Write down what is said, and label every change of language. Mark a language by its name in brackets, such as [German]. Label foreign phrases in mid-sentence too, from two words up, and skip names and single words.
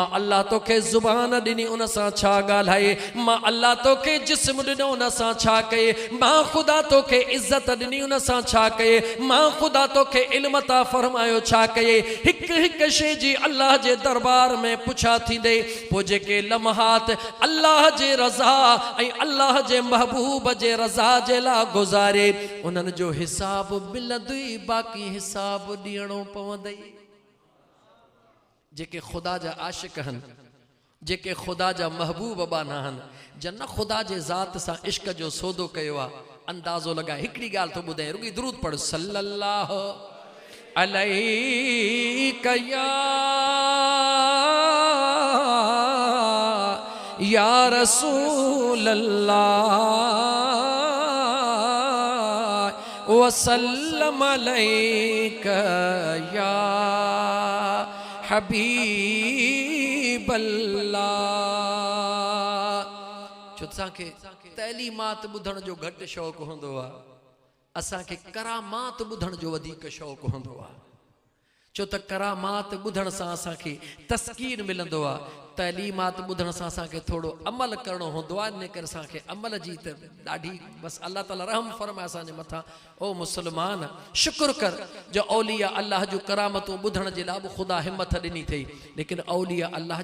[Sindhi] अल्लाह तोखे ज़ुबान ॾिनी उन सां छा ॻाल्हाई मां अल्लाह तोखे जिस्म ॾिनो उन सां छा कई मां ख़ुदा तोखे इज़त ॾिनी उन सां छा कई मां ख़ुदा तोखे इल्म ता फरमायो छा कई हिक हिक शइ जी अल्लाह जे दरबार में पुछा थींदे पोइ जेके लम्हात अल्लाह जे रज़ा ऐं अल्लाह जे महबूब जे रज़ा जे ला गुज़ारे उन्हनि जो हिसाब मिलंदई बाक़ी हिसाब ॾियणो पवंदई जेके ख़ुदा जा आशिक़ आहिनि जेके ख़ुदा जा महबूब बाना आहिनि जन ख़ुदा जे ज़ात सां इश्क जो सौदो कयो आहे अंदाज़ो लॻाए हिकिड़ी ॻाल्हि थो ॿुधाए रुॻी दुरूद पढ़ सल्लल्लाहु [Arabic] عليك يا رسول الله وسلم عليك يا حبيب الله [Sindhi] छो असांखे तैलीमात ॿुधण जो घटि शौक़ु हूंदो आहे असांखे करामात ॿुधण जो वधीक शौक़ु हूंदो आहे छो त करामात ॿुधण सां असांखे तस्कीन मिलंदो आहे तैलीमात ॿुधण सां असांखे थोरो अमल करणो हूंदो आहे इन करे असांखे अमल जी त ॾाढी बसि अल्लाह ताला रहम फरमाए असांजे मथां ओ मुस्लमान शुक्र कर जो औलिया अल्लाह जूं करामतूं ॿुधण जे लाइ बि ख़ुदा हिमत ॾिनी अथई लेकिन औलिया अल्लाह